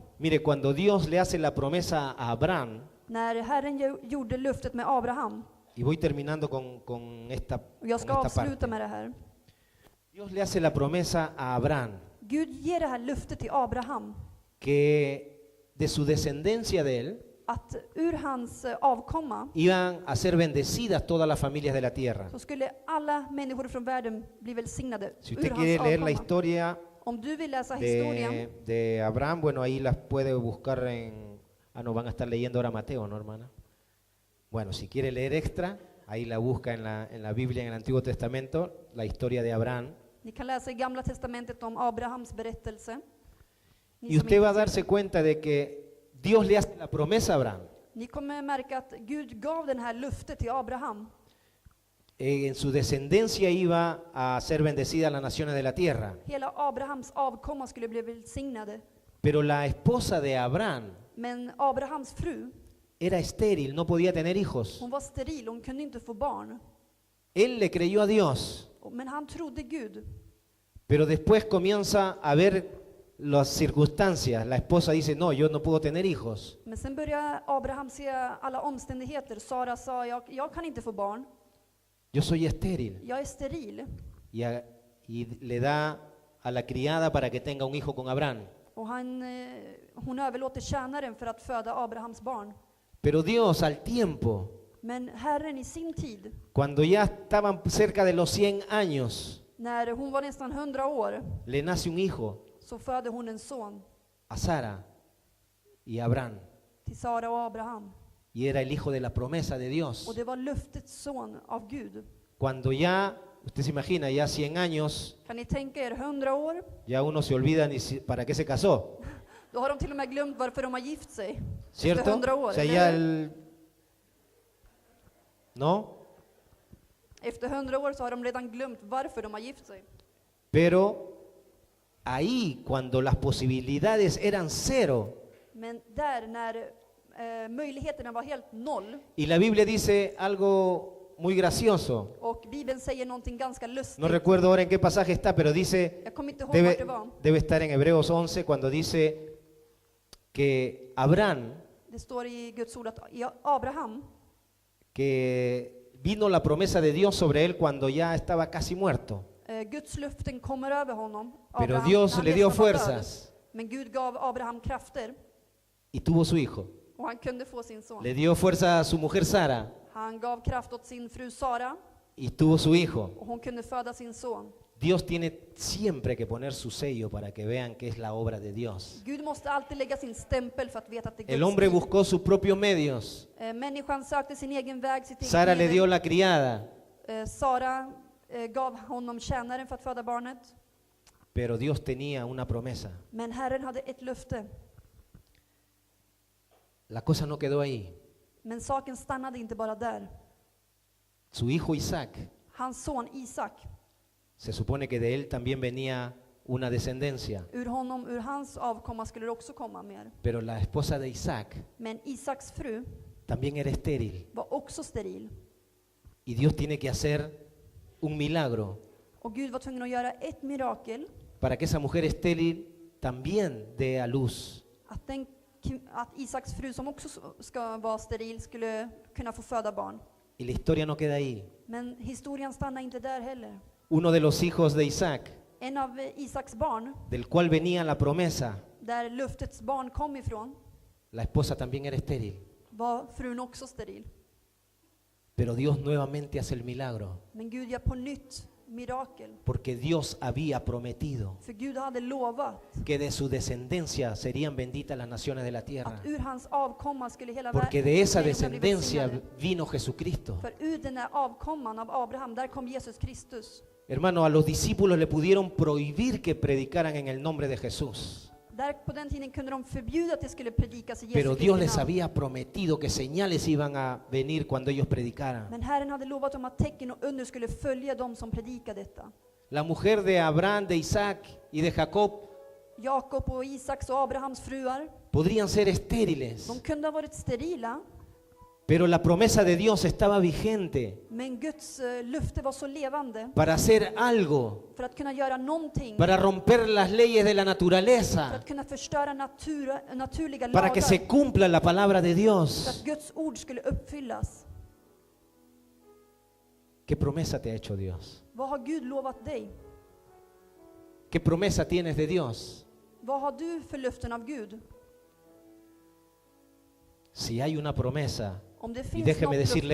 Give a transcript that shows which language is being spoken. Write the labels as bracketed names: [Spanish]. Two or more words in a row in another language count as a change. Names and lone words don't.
[Spanish] Mire, cuando Dios le hace la promesa a Abraham, [Swedish] När Herren gjorde löftet med Abraham, [Spanish] y voy terminando con esta, [Swedish] och jag ska [Spanish] con esta [Swedish] avsluta [Spanish] parte. [Swedish] med det här. [Spanish] Dios le hace la promesa a Abraham [Swedish] Gud ger det här löftet till Abraham, [Spanish] que de su descendencia de él [Swedish] att ur hans avkomma [Spanish] iban a ser bendecidas todas las familias de la tierra. [Swedish] så skulle alla människor från världen bli välsignade [Spanish] Si [Swedish] ur [Spanish] usted [Swedish] hans [Spanish] quiere leer la [Swedish] avkomma. [Spanish] historia [Swedish] Om du vill läsa historien, [Spanish] de Abraham, bueno, ahí las puede buscar en... Ah, no, van a estar leyendo ahora Mateo, ¿no, hermana? Bueno, si quiere leer extra, ahí la busca en la Biblia, en el Antiguo Testamento, la historia de Abraham. [Swedish] ni kan läsa i Gamla testamentet om Abrahams berättelse. Ni [Spanish] Y [Swedish] som [Spanish] usted va a [Swedish] inte- [Spanish] darse cuenta de que Dios le hace la promesa a Abraham. [Swedish] Ni kommer märka att Gud gav den här löftet till Abraham. [Spanish] En su descendencia iba a ser bendecida las naciones de la tierra. [Swedish] Hela Abrahams avkomma skulle bli välsignade. [Spanish] Pero la esposa de Abraham [Swedish] Men Abrahams fru, [Spanish] era estéril, no podía tener hijos. [Swedish] hon var steril, hon kunde inte få barn. [Spanish] Él le creyó a Dios, [Swedish] Men han trodde Gud. [Spanish] pero después comienza a ver las circunstancias. La esposa dice, no, yo no puedo tener hijos. [Swedish] Men sen började Abraham se alla omständigheter. Sara sa, jag kan inte få barn. [Spanish] Yo soy estéril. [Swedish] Jag är steril. [Spanish] Y le da a la criada para que tenga un hijo con Abraham. [Swedish] Och hon överlåter tjänaren för att föda Abrahams barn. [Spanish] Pero Dios al tiempo, [Swedish] Men Herren i sin tid, [Spanish] cuando ya estaban cerca de los 100 años, [Swedish] när hon var nästan 100 år, [Spanish] le nace un hijo [Swedish] så födde hon en son [Spanish] a Sara y a Abraham. [Swedish] till Sara och Abraham. [Spanish] Y era el hijo de la promesa de [Swedish] Och [Spanish] Dios. [Swedish] det var löftets son av Gud. [Spanish] Cuando ya, usted se imagina, ya 100 años, [Swedish] Kan ni tänka er 100 år? [Spanish] ya uno se olvida para qué se casó, [Swedish] Då har de till och med glömt varför de har gift sig. Efter [Spanish] ¿cierto? [Swedish] 100 år. [Spanish] O sea, [Swedish] eller [Spanish] ya [Swedish] hur? [Spanish] ¿no? [Swedish] Efter 100 år så har de redan glömt varför de har gift sig. [Spanish] Pero ahí, cuando las posibilidades eran cero, [Swedish] Men där när möjligheterna var helt noll, [Spanish] y la Biblia dice algo muy gracioso, [Swedish] och Bibeln säger någonting ganska lustigt. [Spanish] no recuerdo ahora en qué pasaje está, pero dice, [Swedish] Jag kommer inte ihåg vart det var. [Spanish] debe estar en Hebreos 11, cuando dice que Abraham, [Swedish] Det står i Guds ord att Abraham, [Spanish] que vino la promesa de Dios sobre él cuando ya estaba casi muerto. [Swedish] Guds löften kommer över honom. [Spanish] Pero [Swedish] Abraham, [Spanish] Dios [Swedish] han [Spanish] le [Swedish] nästan [Spanish] dio [Swedish] var död. [Spanish] fuerzas [Swedish] Men Gud gav Abraham krafter [Spanish] y tuvo su hijo. [Swedish] och han kunde få sin son. [Spanish] Le dio fuerza a su mujer Sara [Swedish] Han gav kraft åt sin fru Sara [Spanish] y tuvo su hijo. [Swedish] och hon kunde föda sin son. [Spanish] Dios tiene siempre que poner su sello para que vean que es la obra de Dios. [Swedish] Gud måste alltid lägga sin stämpel för att veta att det är [Spanish] El [Swedish] Guds [Spanish] hombre [Swedish] tid. [Spanish] buscó sus propios medios. [Swedish] Människan sökte sin egen väg, sitt eget [Spanish] Sara le [Swedish] medel. [Spanish] dio la criada, [Swedish] Sara gav honom tjänaren för att föda barnet. [Spanish] Pero Dios tenía una promesa. [Swedish] Men Herren hade ett löfte. [Spanish] La cosa no quedó ahí. [Swedish] Men saken stannade inte bara där. [Spanish] Su hijo Isaac, [Swedish] Hans son Isak, [Spanish] se supone que de él también venía una descendencia. [Swedish] ur hans avkomma skulle det också komma mer. [Spanish] Pero la esposa de Isaac [Swedish] Men Isaks fru [Spanish] también era estéril. [Swedish] var också steril. [Spanish] Y Dios tiene que hacer un milagro [Swedish] Och Gud var tvungen att göra ett mirakel [Spanish] para que esa mujer estéril también dé a luz. [Swedish] att Isaks fru som också ska vara steril skulle kunna få föda barn. [Spanish] Y la historia no queda ahí. [Swedish] Men historien stannar inte där heller. [Spanish] Uno de los hijos de Isaac, [Swedish] En av Isaks barn, [Spanish] del cual venía la promesa, [Swedish] där luftets barn kom ifrån, [Spanish] la esposa también era estéril. [Swedish] var frun också steril. [Spanish] Pero Dios nuevamente hace el milagro, [Swedish] Men Gud gör på nytt mirakel. [Spanish] porque Dios había prometido [Swedish] För Gud hade lovat [Spanish] que de su descendencia serían benditas las naciones de la tierra. [Swedish] att ur hans avkomma skulle hela [Spanish] Porque de esa [Swedish] jorden bli [Spanish] descendencia [Swedish] välsignade. [Spanish] vino Jesucristo. [Swedish] För ur den här avkomman av Abraham, där kom Jesus Kristus. [Spanish] Hermano, a los discípulos le pudieron prohibir que predicaran en el nombre de Jesús. [Swedish] Där på den tiden kunde de förbjuda att det skulle predikas i Jesu [Spanish] Pero [Swedish] Kristi [Spanish] Dios les [Swedish] namn. [Spanish] había prometido que señales iban a venir cuando ellos predicaran. [Swedish] Men Herren hade lovat dem att tecken och under skulle följa dem som predikade detta. [Spanish] La mujer de Abraham, de Isaac y de Jacob [Swedish] Jakob och Isaks och Abrahams fruar, [Spanish] podrían ser estériles, [Swedish] de kunde ha varit sterila, [Spanish] pero la promesa de Dios estaba vigente [Swedish] men Guds löfte var så levande [Spanish] para hacer algo, [Swedish] för att kunna göra någonting, [Spanish] para romper las leyes de la [Swedish] för [Spanish] naturaleza, [Swedish] att kunna förstöra naturliga [Spanish] para que [Swedish] lagar, [Spanish] se cumpla la palabra de [Swedish] för [Spanish] Dios. [Swedish] att Guds ord skulle uppfyllas. [Spanish] ¿Qué promesa te ha hecho Dios? [Swedish] Vad har Gud lovat dig? [Spanish] ¿Qué promesa tienes de Dios? [Swedish] Vad har du för löften av Gud? [Spanish] Si hay una promesa, [Swedish] Om det [Spanish] y [Swedish] finns [Spanish] déjeme [Swedish] något [Spanish] decirle